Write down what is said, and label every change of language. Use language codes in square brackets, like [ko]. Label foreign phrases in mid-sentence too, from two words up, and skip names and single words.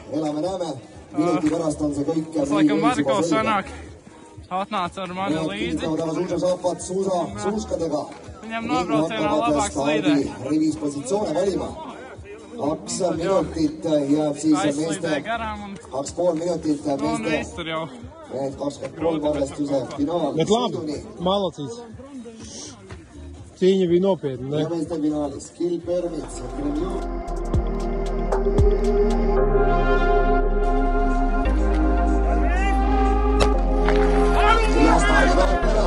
[et] Elame-näeme, minuti pärast on see kõik. [lv] Tas laikam Varko sanāk. Atnāca ar mani līdzi. Viņam nobraucienā labāks līdē. [et] Rivis positsioone valima. 2 minutit jääb siis meeste. 2,5 minutit meeste. Mehed 23 arvestuse finaal. [lv] Bet labi, malacīts. Cīņa bija nopietna, ne? [et] Ja meeste finaalis Kill Permits. Ja staadi vaatab ära.